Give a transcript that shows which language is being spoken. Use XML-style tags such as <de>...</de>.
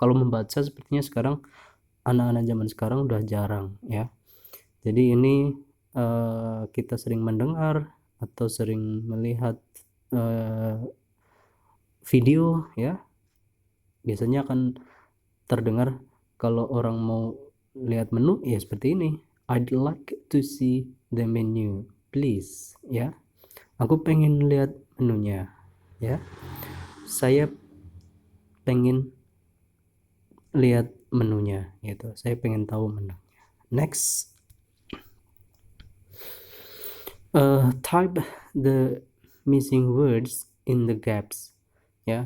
<id>Kalau membaca sepertinya sekarang anak-anak zaman sekarang udah jarang ya. Jadi ini kita sering mendengar atau sering melihat video ya, biasanya akan terdengar kalau orang mau lihat menu ya seperti ini.</id> <en>I'd like to see the menu please ya.</en> <id>Aku pengen lihat menunya ya. Saya pengen lihat menunya gitu. Saya pengen tahu menunya. Next.</id> <en>Type the missing words in the gaps ya.</en>